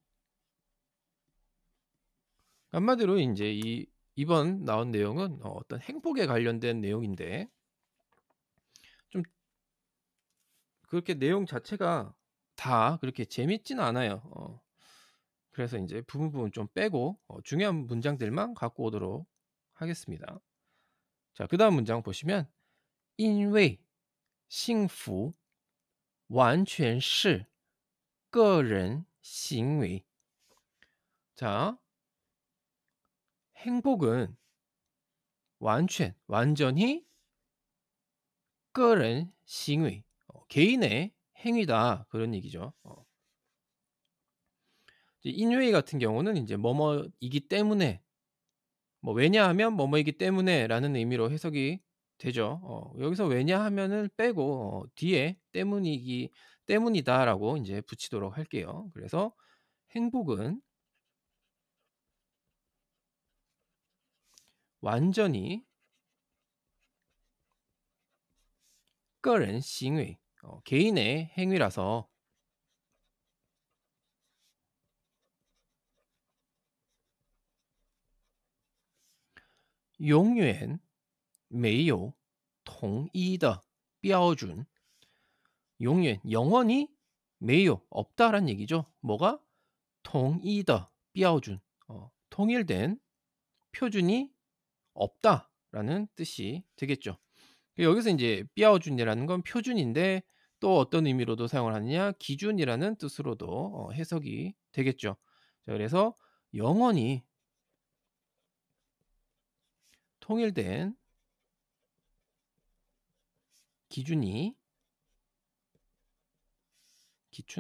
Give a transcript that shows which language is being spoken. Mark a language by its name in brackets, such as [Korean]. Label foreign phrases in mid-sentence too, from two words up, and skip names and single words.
[Korean] 한마디로 인제 이번 나온 내용은 어떤 행복에 관련된 내용인데 좀 그렇게 내용 자체가 다 그렇게 재밌지는 않아요. 그래서 인제 부분 좀 빼고 중요한 문장들만 갖고 오도록 하겠습니다. 자 그다음 문장 보시면 [Chinese] 因为幸福完全是个人行为 [Korean] 자 행복은 완전히 [Chinese] 个人行为 [Korean] 개인의 행위다 그런 얘기죠. 이제 인웨이 같은 경우는 인제 뭐뭐이기 때문에 뭐 왜냐하면 뭐뭐이기 때문에라는 의미로 해석이 되죠. 여기서 왜냐하면을 빼고 뒤에 때문이다라고 인제 붙이도록 할게요. 그래서 행복은 완전히 [Chinese] 个人行为 [Korean] 개인의 행위라서 [Chinese] 永远没有统一的标准 [Korean] 영원히 [Chinese] 没有 [Korean] 없다라는 얘기죠. 뭐가? [Chinese] 统一的标准 [Korean] 통일된 표준이 없다라는 뜻이 되겠죠. 여기서 인제 삐아오준이라는 건 표준인데 또 어떤 의미로도 사용을 하느냐 기준이라는 뜻으로도 해석이 되겠죠. 자 그래서 영원히 통일된 기준이 기춘?